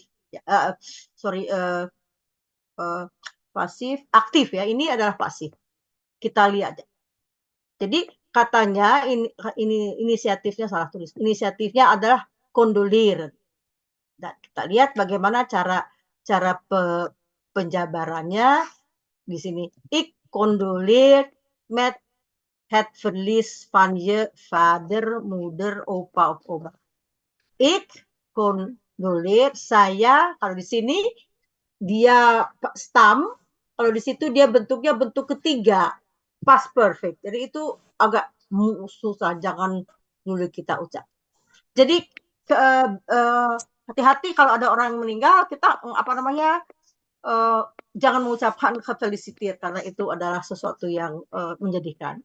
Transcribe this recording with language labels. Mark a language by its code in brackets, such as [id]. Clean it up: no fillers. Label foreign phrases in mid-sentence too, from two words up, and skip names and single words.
[id] Ya, pasif, aktif ya. Ini adalah pasif. Kita lihat. Jadi katanya ini inisiatifnya salah tulis. Inisiatifnya adalah kondolir. Dan kita lihat bagaimana cara penjabarannya di sini. [nl] Ik kondolir met het verlies van je vader, moeder, opa of oma. Ik kondolir, [id] saya, kalau di sini dia stam, kalau di situ dia bentuknya bentuk ketiga, [en] past perfect. [id] Jadi itu agak susah, jangan dulu kita ucap. Jadi hati-hati kalau ada orang yang meninggal, kita jangan mengucapkan feliciter karena itu adalah sesuatu yang menyedihkan.